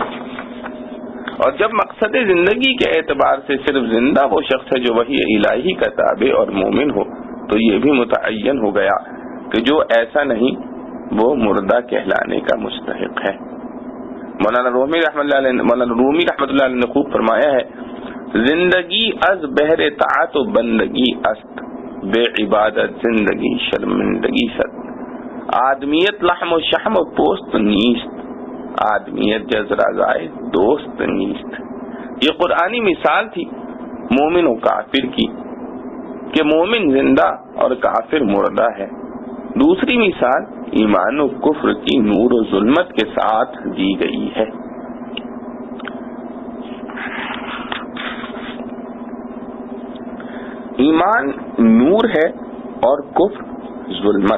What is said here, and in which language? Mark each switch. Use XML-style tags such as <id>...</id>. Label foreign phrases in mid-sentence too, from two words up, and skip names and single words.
<ur>اور جب مقصد زندگی کے اعتبار سے صرف زندہ وہ شخص ہے جو وحی الہی کا تابع اور مومن ہو، تو یہ بھی متعین ہو گیا کہ جو ایسا نہیں وہ مردہ کہلانے کا مستحق ہے۔ مولانا رومی رحمۃ اللہ علیہ نے خوب فرمایا ہے،</ur> <fa>زندگی از بہر طاعت و بندگی است، بے عبادت زندگی شرمندگی ست، آدمیت لحم و شحم و پوست نیست، آدمیت جزرازائے دوست نیست۔</fa> <ur>یہ قرآنی مثال تھی مومن و کافر کی کہ مومن زندہ اور کافر مردہ ہے۔ دوسری مثال ایمان و کفر کی نور و ظلمت کے ساتھ دی گئی ہے۔ ایمان نور ہے اور کفر ظلمت۔</ur>